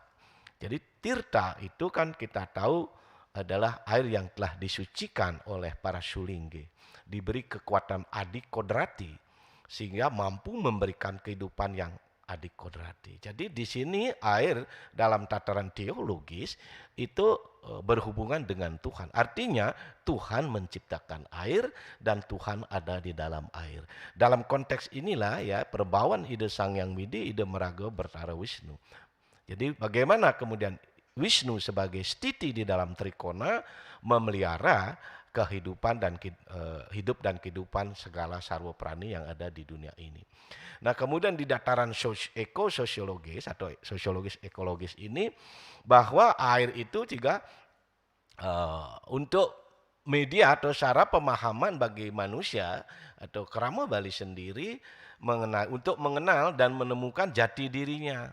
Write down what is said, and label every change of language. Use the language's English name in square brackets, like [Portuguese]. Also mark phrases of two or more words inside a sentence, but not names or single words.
[Indonesian] Jadi tirta itu kan kita tahu adalah air yang telah disucikan oleh para sulingge, diberi kekuatan adikodrati sehingga mampu memberikan kehidupan yang adikodrati. Jadi di sini air dalam tataran teologis itu berhubungan dengan Tuhan. Artinya Tuhan menciptakan air dan Tuhan ada di dalam air. Dalam konteks inilah ya perbauan ide Sang Hyang Widi, ide Meraga Bertara Wisnu. Jadi bagaimana kemudian Wisnu sebagai stiti di dalam Trikona memelihara kehidupan dan hidup dan kehidupan segala sarwa prani yang ada di dunia ini. Nah, kemudian di dataran ekososiologis atau sosiologis ekologis ini bahwa air itu juga untuk media atau cara pemahaman bagi manusia atau kerama Bali sendiri untuk mengenal dan menemukan jati dirinya.